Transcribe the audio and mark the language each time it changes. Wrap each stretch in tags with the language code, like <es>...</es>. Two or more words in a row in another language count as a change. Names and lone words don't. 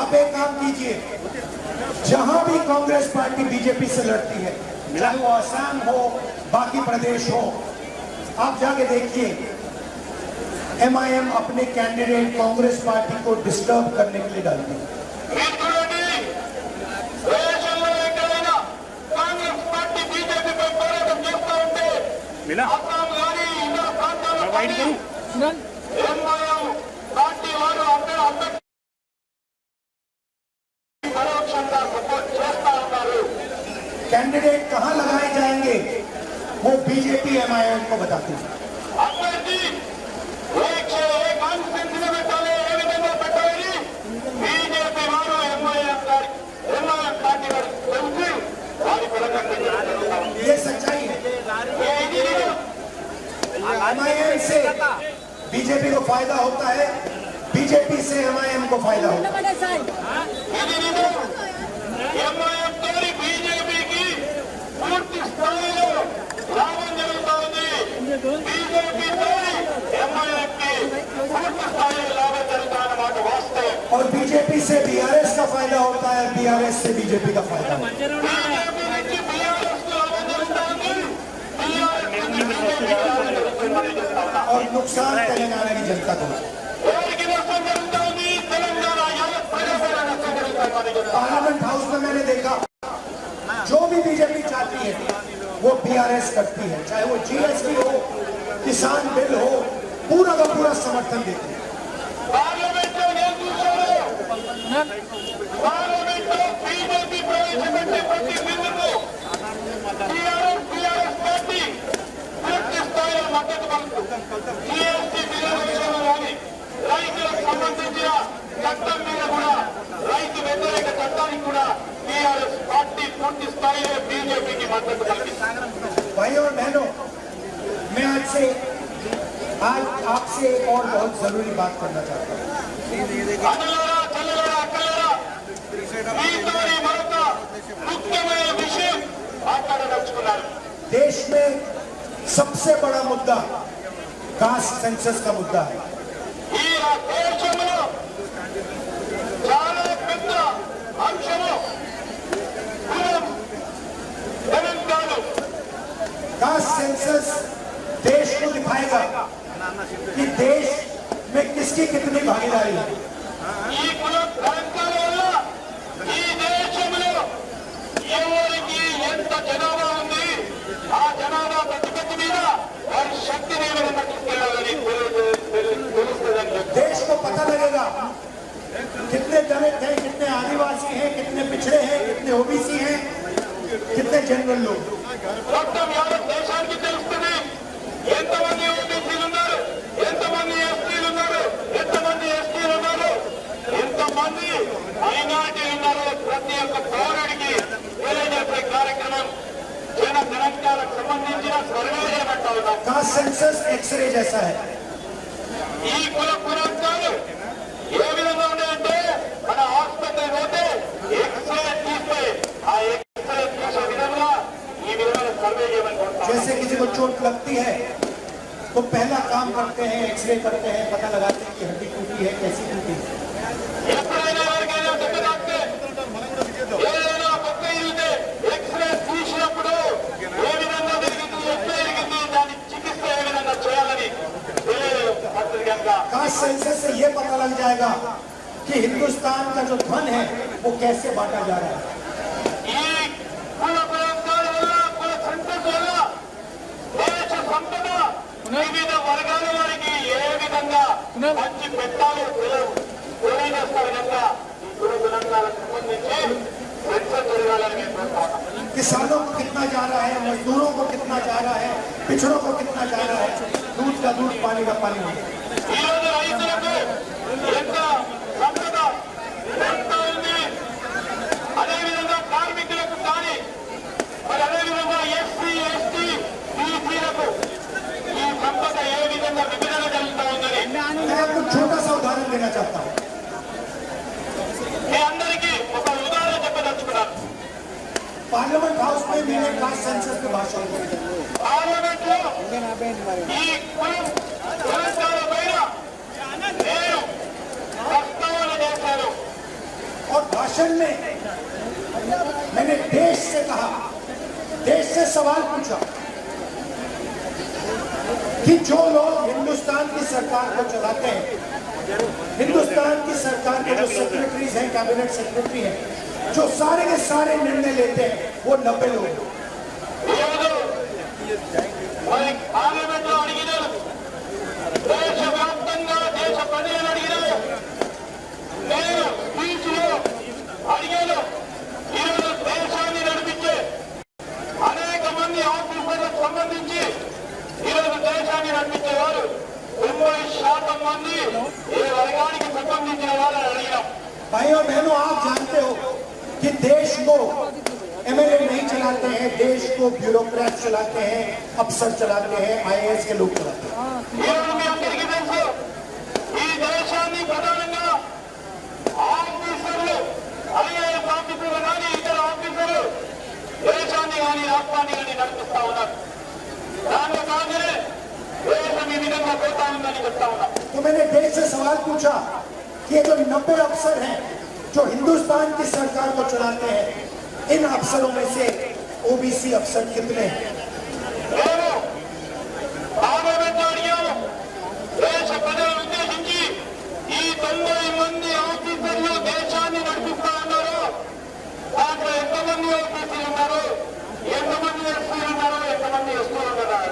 <hi>आप एक काम कीजिए, जहां भी कांग्रेस पार्टी बीजेपी से लड़ती है, चाहे वो असम हो, बाकी प्रदेश हो, आप जाके देखिए एमआईएम अपने कैंडिडेट कांग्रेस पार्टी को डिस्टर्ब करने के लिए डालती है। मिला मैं वाइट करूं</hi> <te>పార్టీ వారు అందరూ పరోక్షంగా సపోర్ట్ చేస్తా ఉన్నారు.</te> <hi>कैंडिडेट कहां लगाए जाएंगे वो बीजेपी एमआईएम को बताती है।</hi> <te>అభ్యర్థి ఏ కాన్స్టిట్యూన్సీ పెట్టాలి, ఏ విధంగా పెట్టాలని బీజేపీ వారు ఎంఐఎం పార్టీ వారు తెలిసి వారి పరంగా</te> <hi>ये सच्चाई है। एमआईएम से बीजेपी को फायदा होता है, बीजेपी से एमआईएम को फायदा होता है।</hi> <te>ఎంఐఎం తోటి బీజేపీకి పూర్తి స్థాయిలో లాభం జరుగుతూ ఉంది. బీజేపీ తోటి ఎంఐఎంకి పూర్తి స్థాయిలో లాభం జరుగుతాయన్నమాట వాస్తవం.</te> <hi>और बीजेपी से बीआरएस का फायदा होता है, बीआरएस से बीजेपी का फायदा होता है।</hi> <te>బీజేపీ నుంచి బీఆర్ఎస్ లాభం జరుగుతుంది. బీఆర్ఎస్ నుంచి బీజేపీ లాభం జరుగుతుందని చెప్తా ఉన్నా.</te> <hi>और नुकसान तेलंगाना की जनता को होता है।</hi> <te>ఎవరికి నష్టం జరుగుతుంది? తెలంగాణ యావత్ ప్రజలకు నష్టం జరుగుతుందని చెప్తా ఉన్నా.</te> <hi>पार्लियामेंट हाउस में मैंने देखा जो भी बीजेपी चाहती है वो बीआरएस करती है, चाहे वो जीएसटी हो, किसान बिल हो, पूरा का पूरा समर्थन देती है।</hi> <te>పార్లమెంట్లో నేను చూశాను. పార్లమెంట్లో బీజేపీ ప్రవేశపెట్టే ప్రతి బిల్లుకు టీఆర్ఎస్ పార్టీ పూర్తి స్థాయిలో మద్దతు పలుకుతుంది. జీఎస్టీ బిల్లుల విషయంలో కానీ రైతులకు సంబంధించిన చట్టం మీద కూడా, రైతు వ్యతిరేక చట్టానికి కూడా టీఆర్ఎస్ పార్టీ పూర్తి స్థాయిలో బీజేపీకి మద్దతు పలికింది.</te> <hi>भाइयों और बहनों, मैं आज आपसे आपसे एक और बहुत जरूरी बात करना चाहता हूँ।</hi> <te>అన్నలారా చెల్లెలారా అక్కలారా మీతోని మరొక ముఖ్యమైన విషయం మాట్లాడదలుచుకున్నాను.</te> <hi>देश में सबसे बड़ा मुद्दा</hi> <en>caste census</en> <hi>का मुद्दा है।</hi> <te>ఈ దేశంలో చాలా పెద్ద అంశము కులం గణాంకాలు.</te> <en>caste census</en> <hi>देश को दिखाएगा कि देश में किसकी कितनी भागीदारी है।</hi> <te>ఈ కులం గణాంకాల వల్ల ఈ దేశంలో ఎవరికి ఎంత జనాభా ఉంది, ఆ జనాభా ప్రతిపత్తి మీద వారి శక్తిని ఏ విధంగా తీసుకెళ్లాలని తెలుస్తుందని చెప్పి</te> <hi>देश को पता लगेगा कितने दलित हैं, कितने आदिवासी हैं, कितने पिछड़े हैं, कितने ओबीसी हैं, कितने जनरल लोग।</hi> <te>మొత్తం యావత్ దేశానికి తెలుస్తుంది ఎంతమంది ఓబీసీలు ఉన్నారు, ఎంతమంది ఎస్టీలు ఉన్నారు, ఎంతమంది ఎస్టీలు ఉన్నారు, ఎంతమంది మైనారిటీలు ఉన్నారు. ప్రతి ఒక్క పౌరుడికి తెలియజేసే కార్యక్రమం జన గణాంకాలకు సంబంధించిన సర్వే చేయబడతా ఉన్నాం.</te> <en>caste census</en> <hi>एक्सरे जैसा है।</hi> <te>ఈ కుల గణాంకాలు ఏ విధంగా ఉన్నాయంటే మన ఆసుపత్రి పోతే ఎక్స్రే తీస్తే ఆ ఎక్స్రే తీసే విధంగా ఈ విధమైన సర్వే చేయమని కోరుతాం.</te> <hi>जैसे किसी को चोट लगती है तो पहला काम करते हैं, एक्सरे करते हैं, पता लगाते हैं कि हड्डी टूटी है, कैसी टूटी है।</hi> <te>ఎప్పుడైనా ఎవరికైనా దెబ్బ తాకితే ఏదైనా పక్క ఇరిగితే ఎక్స్రే తీసినప్పుడు ఏ విధంగా జరిగింది, ఎట్లా జరిగింది, దాని చికిత్స ఏ విధంగా చేయాలని తెలియజేస్తుంది కనుక</te> <en>caste census</en> <hi>से ये पता लग जाएगा कि हिंदुस्तान का जो धन है वो कैसे बांटा जा रहा है।</hi> <te>ఈ కుల గణాంకాల వల్ల కుల సెన్సస్ వల్ల దేశ సంపద వివిధ వర్గాల వారికి ఏ విధంగా పంచి పెట్టాలో తెలియజేస్తారు కనుక ఈ కుల గణాంకాలకు సంబంధించి సెన్సస్ జరగాలని మేము కోరుతాం.</te> <hi>किसानों को कितना जा रहा है, मजदूरों को कितना जा रहा है, पिछड़ों को कितना जा रहा है, दूध का दूध पानी का पानी।</hi> <te>ఈ రోజు రైతులకు ఎంత సంపద ఎంత ఉంది, అదేవిధంగా కార్మికులకు కానీ మరి అదేవిధంగా ఎస్సీ ఎస్టీ బీసీలకు ఈ సంపద ఏ విధంగా విభజన జరుగుతూ ఉందని</te> <hi>मैं आपको छोटा सा उदाहरण देना चाहता हूँ।</hi> <te>మీ అందరికీ ఒక ఉదాహరణ చెప్పదలుచుకున్నాను.</te> <hi>पार्लियामेंट हाउस में मैंने</hi> <en>caste census</en> <hi>पे भाषण दिया।</hi> <te>పార్లమెంట్ లో ఈ కులం గణాంకాల పైన నేను ప్రస్తావన చేశాను.</te> <hi>और भाषण में मैंने देश से कहा, देश से सवाल पूछा कि जो लोग हिंदुस्तान की सरकार को चलाते हैं, हिंदुस्तान की सरकार के जो सेक्रेटरीज हैं,</hi> <en>cabinet secretary</en> <hi>हैं, जो सारे के सारे निर्णय लेते हैं, वो 90 लोग हैं।</hi> <te>ఈరోజు మరి పార్లమెంట్ లో అడిగినారు, దేశవ్యాప్తంగా దేశ ప్రజలను అడిగినారు, నేను స్పీచ్ లో అడిగాను. ఈరోజు దేశాన్ని నడిపించే అనేక మంది ఆఫీసర్లకు సంబంధించి ఈరోజు దేశాన్ని నడిపించేవారు 90% మంది ఏ వర్గానికి సంబంధించిన వాళ్ళని అడిగినాం.</te> <hi>भाई और बहनों, आप जानते हो कि देश को एमएलए नहीं चलाते हैं, देश को ब्यूरोक्रेट चलाते हैं, अफसर चलाते हैं, आईएएस के लोग चलाते हैं।</hi> <te>ఈరోజు మీ అందరికీ తెలుసు ఈ దేశాన్ని ప్రధానంగా ఆఫీసర్లు, ఐఏఎస్ ఆఫీసర్లు కానీ ఇతర ఆఫీసర్లు దేశాన్ని కానీ రాష్ట్రాన్ని కానీ నడిపిస్తా ఉన్నారు. దాంట్లో కాగానే దేశం ఈ విధంగా పోతా ఉందని చెప్తా ఉన్నాం.</te> <hi>तो मैंने देश से सवाल पूछा कि ये जो 90 अफसर हैं जो हिंदुस्तान की सरकार को चलाते हैं, इन अफसरों में से ओबीसी अफसर कितने हैं?</hi> <te>నేను పార్లమెంట్ లో అడిగాను, దేశ ప్రజలను ఉద్దేశించి ఈ 90 మంది ఆఫీసర్లు దేశాన్ని నడిపిస్తా ఉన్నారు, దాంట్లో ఎంతమంది ఓబీసీలు ఉన్నారు, ఎంతమంది ఎస్సీలు ఉన్నారు, ఎంతమంది ఎస్టీలు ఉన్నారు.</te>